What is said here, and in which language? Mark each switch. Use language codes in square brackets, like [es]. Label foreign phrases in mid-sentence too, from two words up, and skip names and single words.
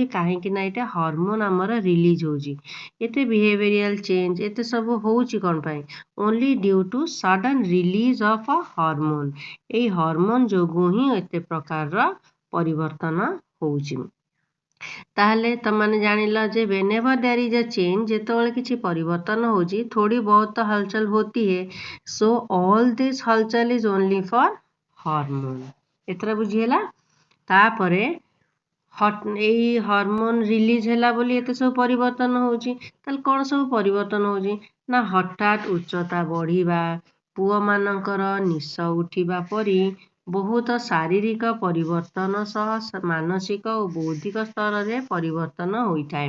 [or] କାହିଁକି ନା ଏଇଟା ହରମୋନ ଆମର ରିଲିଜ୍ ହେଉଛି। ଏତେ [en] behavioral change [or] ଏତେ ସବୁ ହେଉଛି କ'ଣ ପାଇଁ? [en] only due to sudden release of a hormone. [or] ଏଇ ହରମୋନ ଯୋଗୁଁ ହିଁ ଏତେ ପ୍ରକାରର ପରିବର୍ତ୍ତନ ହେଉଛି। ତାହେଲେ ତମାନେ ଜାଣିଲ ଯେ [en] whenever there is a change, [or] ଯେତେବେଳେ କିଛି ପରିବର୍ତ୍ତନ ହେଉଛି, [hi] थोड़ी बहुत हलचल होती है, [en] so all this हलचल is only for hormone। [or] ଏଥର ବୁଝିହେଲା? ତାପରେ ଏଇ ହରମୋନ ରିଲିଜ ହେଲା ବୋଲି ଏତେ ସବୁ ପରିବର୍ତ୍ତନ ହେଉଛି। ତାହେଲେ କ'ଣ ସବୁ ପରିବର୍ତ୍ତନ ହେଉଛି? ନା ହଠାତ୍ ଉଚ୍ଚତା ବଢ଼ିବା, ପୁଅମାନଙ୍କର ନିଶ ଉଠିବା ପରି ବହୁତ ଶାରୀରିକ ପରିବର୍ତ୍ତନ ସହ ମାନସିକ ଓ ବୌଦ୍ଧିକ ସ୍ତରରେ ପରିବର୍ତ୍ତନ ହୋଇଥାଏ।